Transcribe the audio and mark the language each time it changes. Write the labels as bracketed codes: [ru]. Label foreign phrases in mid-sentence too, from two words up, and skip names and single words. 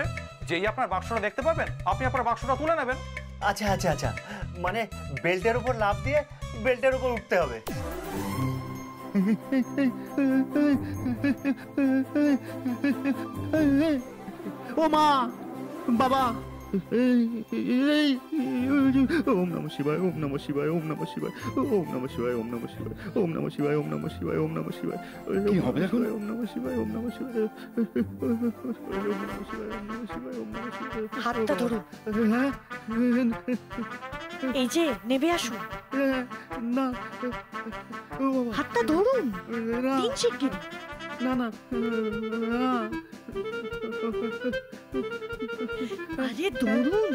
[bn] যেই আপনার বাক্সটা দেখতে পাবেন, আপনি আপনার বাক্সটা তুলে নেবেন। আচ্ছা আচ্ছা আচ্ছা, মানে বেল্টের উপর লাফ দিয়ে বেল্টের উপর উঠতে হবে। ও মা, বাবা, [sa] ওম নমঃ শিবায়, ওম নমঃ শিবায়, ওম নমঃ শিবায়, ওম নমঃ শিবায়, ওম নমঃ শিবায়, ওম নমঃ শিবায়, ওম নমঃ শিবায়, ওম নমঃ শিবায়। [bn] কি হবে এখন? [sa] ওম নমঃ শিবায়, ওম নমঃ শিবায়, [bn] হাতটা ধরুন। হ্যাঁ, এই যে নেমে আসুন, না, হাতটা ধরুন। না, তিন শিগগির। না, না, আরে ধরুন।